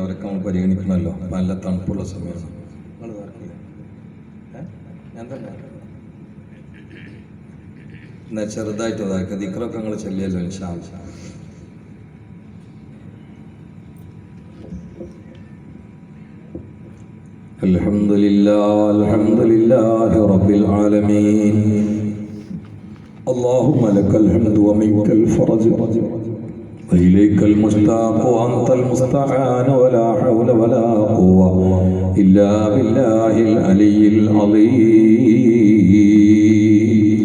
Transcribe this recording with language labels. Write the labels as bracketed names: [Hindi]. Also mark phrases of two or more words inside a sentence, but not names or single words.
[Malayalam] അവരൊക്കെ നമ്മൾ പരിഗണിക്കണമല്ലോ. നല്ല തണുപ്പുള്ള സമയമാണ്. എന്നാ ചെറുതായിട്ട് അതാക്കുക. ദിക്റൊക്കെ നിങ്ങൾ ചെല്ലിയല്ലോ [Arabic] إن شاء الله. الحمد لله رب العالمين. اللهم لك الحمد ومنك الفرج وإليك المشتاق وأنت المستعان ولا حول ولا قوة إلا بالله العلي العظيم.